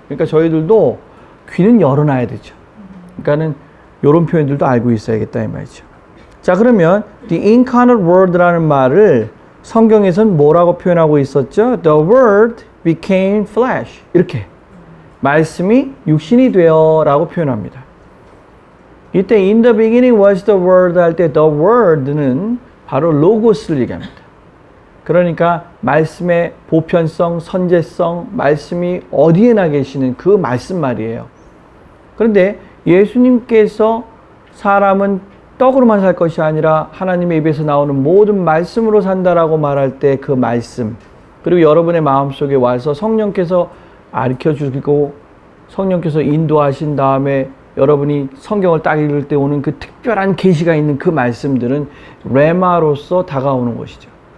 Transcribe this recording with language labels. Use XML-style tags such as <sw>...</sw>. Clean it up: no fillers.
<ko>그러니까 저희들도 귀는 열어놔야 되죠. 그러니까는 이런 표현들도 알고 있어야겠다 이 말이죠. 자, 그러면</ko> <en>the incarnate word</en> <ko>라는 말을 성경에서는 뭐라고 표현하고 있었죠?</ko> <en>The word became flesh.</en> <ko>이렇게. 말씀이 육신이 되어 라고 표현합니다. 이때</ko> <en>in the beginning was the word</en> <ko>할 때 the word는 바로 로고스를 얘기합니다. 그러니까 말씀의 보편성, 선제성, 말씀이 어디에나 계시는 그 말씀 말이에요. 그런데 예수님께서 사람은 떡으로만 살 것이 아니라 하나님의 입에서 나오는 모든 말씀으로 산다라고 말할 때 그 말씀, 그리고 여러분의 마음속에 와서 성령께서 가르쳐 주시고 성령께서 인도하신 다음에 여러분이 성경을 딱 읽을 때 오는 그 특별한 계시가 있는 그 말씀들은 레마로서 다가오는 것이죠.</ko>